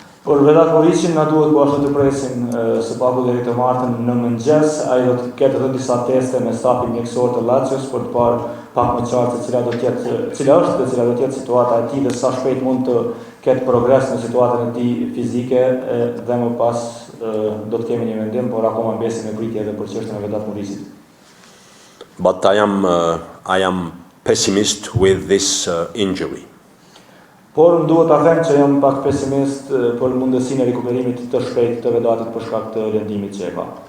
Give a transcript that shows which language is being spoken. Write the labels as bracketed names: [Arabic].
[Albanian] Por Vedat Muricin na duhet po ashtu të presim së paku deri të martën në mëngjes, ai do të ketë edhe disa teste me stafin mjekësor të Lazios për të parë pak më qartë cila do të jetë situata e tij dhe sa shpejt mund të ketë progres në situatën e tij fizike dhe më pas do të kemi një vendim, por akoma mbesim me pritje edhe për çështjen e Vedat Muricit. [English] But I am pessimist with this injury. [Albanian] Por më duhet ta them që jam pak pesimist për mundësinë e rikuperimit të shpejtë të Vedatit për shkak të lëndimit që e ka.